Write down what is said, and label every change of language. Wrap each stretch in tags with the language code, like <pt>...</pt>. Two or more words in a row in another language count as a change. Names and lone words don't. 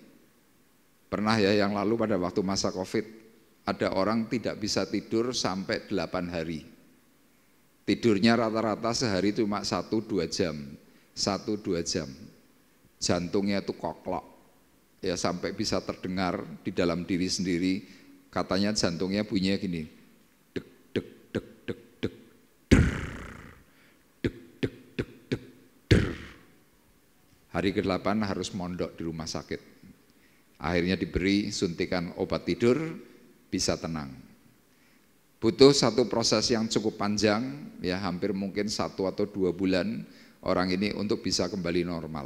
<id>Pernah ya yang lalu pada waktu masa COVID, ada orang tidak bisa tidur sampai 8 hari. Tidurnya rata-rata sehari cuma 1-2 jam, 1-2 jam. Jantungnya itu koklok. Ya sampai bisa terdengar di dalam diri sendiri, katanya jantungnya bunyinya gini, dek dek dek dek dek der, dek dek dek dek der. Hari ke-8 harus mondok di rumah sakit. Akhirnya diberi suntikan obat tidur, bisa tenang. Butuh satu proses yang cukup panjang, ya hampir mungkin 1 atau 2 bulan orang ini untuk bisa kembali normal.</id>